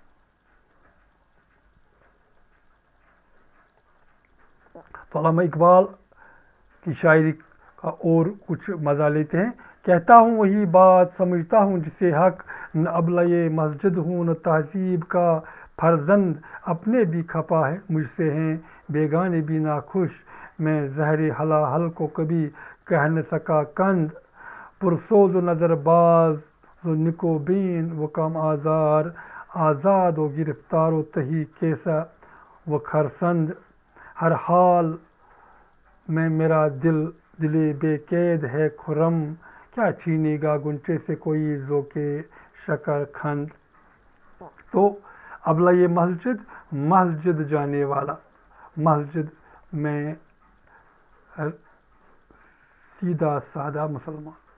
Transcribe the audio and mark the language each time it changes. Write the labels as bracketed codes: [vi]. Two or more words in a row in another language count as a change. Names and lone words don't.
[ur] تو علامہ اقبال کی شاعری کا اور کچھ مزہ لیتے ہیں. کہتا ہوں وہی بات، سمجھتا ہوں جسے حق، نہ ابلۂ مسجد ہوں نہ تہذیب کا فرزند. اپنے بھی خفا ہے مجھ سے ہیں، بیگانے بھی ناخوش. میں زہر ہلاہل کو کبھی کہہ نہ سکا کند. پرسوز و نظر باز و نکو بین و کم آزار. آزاد و گرفتار و تہی کیسا و خرسند. ہر حال میں میرا دل بے قید ہے خرم. کیا چھینے گا گنچے سے کوئی ذوق شکر خند. تو ابلۂ مسجد جانے والا، مسجد میں سیدھا سادہ مسلمان.